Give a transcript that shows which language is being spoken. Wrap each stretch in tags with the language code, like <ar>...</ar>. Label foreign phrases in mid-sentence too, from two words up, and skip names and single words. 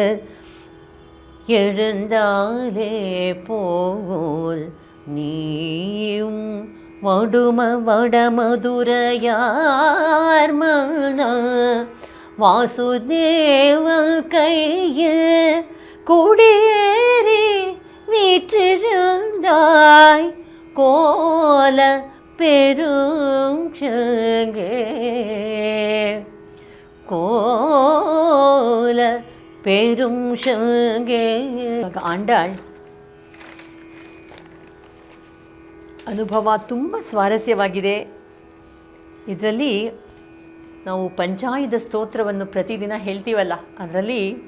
<ta>எழுந்தாலே போல் நீயும் வடமதுரையார் மன வாசுதேவன் கையில் குடியேறி வீற்றிருந்தாய் கோல பெருஞ்சங்கே. கோல பெருಂಶಂಗೆ.</ta> <kn>ಆಂಡಾಳ್ ಅನುಭವ ತುಂಬ ಸ್ವಾರಸ್ಯವಾಗಿದೆ. ಇದರಲ್ಲಿ ನಾವು ಪಂಚಾಯುಧ ಸ್ತೋತ್ರವನ್ನು ಪ್ರತಿದಿನ ಹೇಳ್ತೀವಲ್ಲ, ಅದರಲ್ಲಿ</kn>